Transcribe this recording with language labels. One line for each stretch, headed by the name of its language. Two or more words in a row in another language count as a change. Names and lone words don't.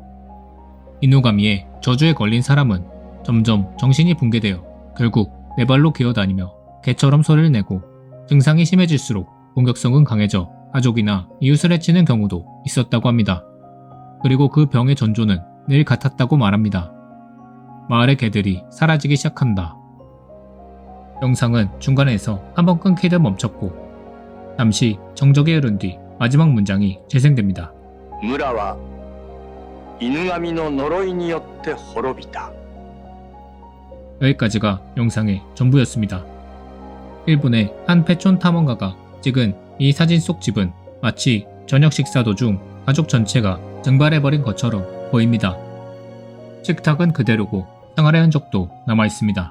Korean: 이누가미의 저주에 걸린 사람은 점점 정신이 붕괴되어 결국 네 발로 기어다니며 개처럼 소리를 내고, 증상이 심해질수록 공격성은 강해져 가족이나 이웃을 해치는 경우도 있었다고 합니다. 그리고 그 병의 전조는 늘 같았다고 말합니다. 마을의 개들이 사라지기 시작한다. 영상은 중간에서 한번 끊기듯 멈췄고, 잠시 정적이 흐른 뒤 마지막 문장이 재생됩니다.
Japanese: 村は犬神の呪いによって滅びた.
Korean: 여기까지가 영상의 전부였습니다. 일본의 한 패촌 탐험가가 찍은 이 사진 속 집은 마치 저녁 식사 도중 가족 전체가 증발해버린 것처럼 보입니다. 식탁은 그대로고 생활의 흔적도 남아있습니다.